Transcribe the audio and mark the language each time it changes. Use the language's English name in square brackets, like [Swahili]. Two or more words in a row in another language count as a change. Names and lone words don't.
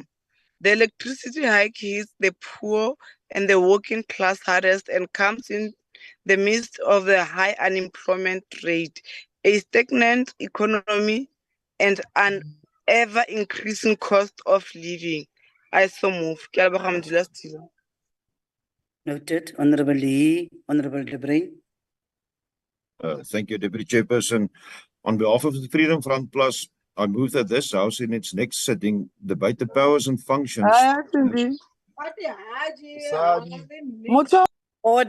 [English] The electricity hike hits the poor and the working class hardest and comes in the midst of the high unemployment rate, a stagnant economy, and an ever-increasing cost of living. I so move. [Northern Sotho] Ke a leboga Modulasetulo. [English] Noted. Honorable Lee, Honorable De Bruin. Thank you, Deputy Chairperson. On behalf of the Freedom Front Plus, I move that this House in its next sitting debate the powers and functions. Order,